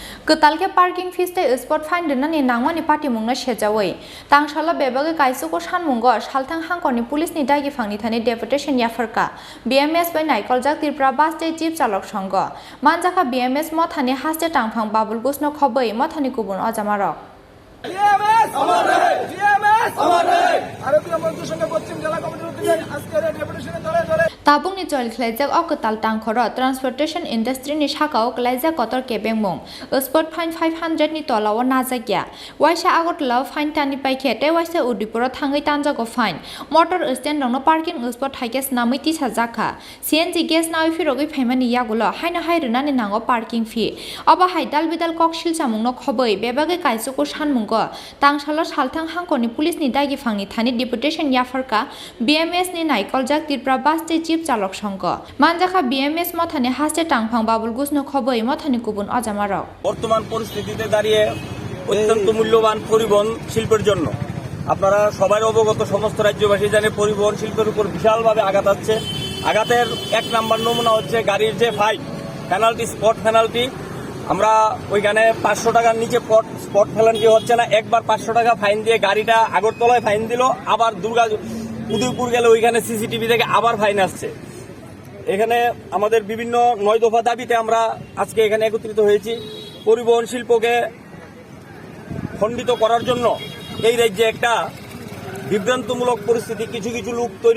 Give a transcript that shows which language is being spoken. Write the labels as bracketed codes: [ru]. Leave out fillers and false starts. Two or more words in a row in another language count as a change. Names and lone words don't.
[trp] Ketalke [en] parking fees [trp] te [en] spot fine [trp] dinani nangmani party mungna shejawai. Tangshala bebage kaisuko shanmungo shalthang hangkoni police ni daigi phangni thani deputation yafarka. BMS bai naikoljak Tripura bus te jeep chalok songo. Manjaka BMS mo thani haste tangphang babul gusno khobai mo thani kubun ajamarok. [bn] BMS আমার রে BMS আমার রে ভারতীয় মজদুর সংঘ পশ্চিম জেলা কমিটির উদ্যোগে আজকের ডেপুটেশনে ধরে [trp] Tabung ni chol khlaijak ok ketal tangkhoro [en] transportation industry [trp] ni shakao klaijak kotor kebengmung [en] spot fine [trp] 500 ni tolao najakya waisa agotla fine tani paikhe te waisa udipuro thangai tanjago [en] fine motor stand [trp] rongno [en] parking spot [trp] thaikes namai ti sajaka CNG gas nawi firogoi phaimani yagulo haina hairuna ni nango [en] parking fee [trp] aba haidal bidal kokshil samungno khoboi bebage kaisuko shanmungo tangshalo salthang hangkoni police ni daigi phangni thani deputation yafarka BMS ni naikoljak Tripura bus te [bn] চালক সংঘ [trp] মানজাখা বিএমএস মথানে হাসে টাংফাং বাবুল গুসনো খবই মথানে কুবুন অজামারক [bn] বর্তমান পরিস্থিতিতে দাঁড়িয়ে অত্যন্ত মূল্যবান পরিবহন শিল্পের জন্য আপনারা সবাই অবগত সমস্ত রাজ্যবাসী জানে পরিবহন শিল্পের উপর বিশালভাবে আঘাত আসছে আঘাতের এক নাম্বার নমুনা হচ্ছে গাড়ির যে ফাইন পেনাল্টি স্পট পেনাল্টি আমরা ওইখানে 500 টাকার নিচে স্পট পেনাল্টি হচ্ছে না একবার 500 টাকা ফাইন দিয়ে গাড়িটা আগরতলায় ফাইন দিল আবার উদয়পুর গেলে ওইখানে সিসিটিভি থেকে আবার ফাইন আসছে এখানে আমাদের বিভিন্ন 9 দফা দাবিতে আমরা আজকে এখানে একত্রিত হয়েছি পরিবহন শিল্পকে খণ্ডিত করার জন্য এই রাজ্যে একটা বিভ্রান্তমূলক পরিস্থিতি কিছু কিছু লোক তৈরি